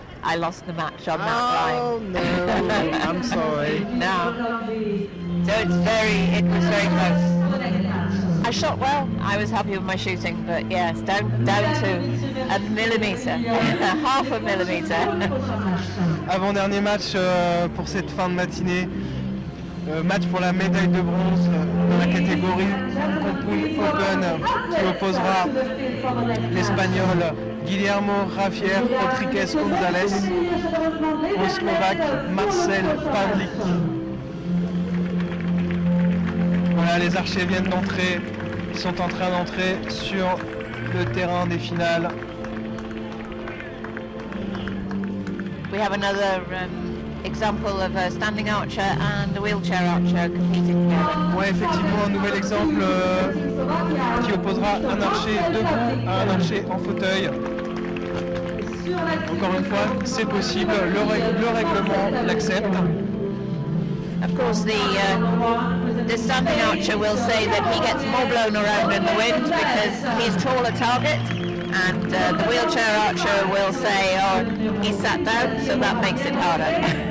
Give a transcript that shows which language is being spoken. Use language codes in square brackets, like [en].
[en] I lost the match on that line. Oh no, I'm sorry. No. So it was very close. I shot well. I was happy with my shooting, but yes, down to a millimetre, half a millimetre. [fr] Avant-dernier match pour cette fin de matinée. Match pour la médaille de bronze dans la catégorie Compound Open qui opposera l'Espagnol Guillermo Javier Rodríguez González au Slovaque Marcel Pavlik. Voilà, les archers viennent d'entrer, ils sont en train d'entrer sur le terrain des finales. [en] We have another example of a standing archer and a wheelchair archer competing together. [fr] Ouais, effectivement, un nouvel exemple qui opposera un archer debout à un archer en fauteuil. Encore une fois, c'est possible, le règlement l'accepte. [en] Of course, the standing archer will say that he gets more blown around in the wind because he's taller target, and the wheelchair archer will say, oh, he sat down, so that makes it harder.